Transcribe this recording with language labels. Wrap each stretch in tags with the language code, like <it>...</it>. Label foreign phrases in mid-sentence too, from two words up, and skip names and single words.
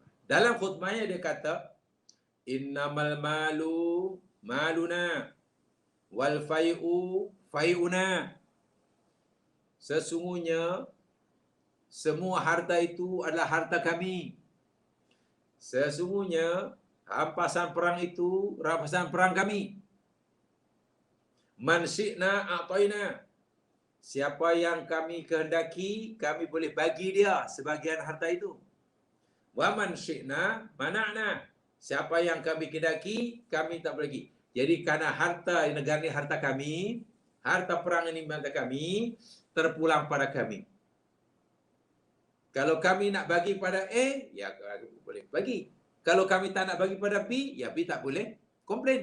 <ms>Dalam khutbahnya dia kata,</ms> <ar>"إنما المال مالنا والفيء فيئنا."</ar> <ms>Sesungguhnya semua harta itu adalah harta kami. Sesungguhnya rampasan perang itu rampasan perang kami.</ms> <ar>من شئنا أعطينا.</ar> <ms>Siapa yang kami kehendaki, kami boleh bagi dia sebagian harta itu.</ms> <ar>ومن شئنا منعنا.</ar> <ms>Siapa yang kami kehendaki, kami tak boleh bagi. Jadi karena harta negara ini harta kami, harta perang ini harta kami, terpulang pada kami. Kalau kami nak bagi pada A, ya boleh bagi. Kalau kami tak nak bagi pada B, ya B tak boleh komplain.</ms>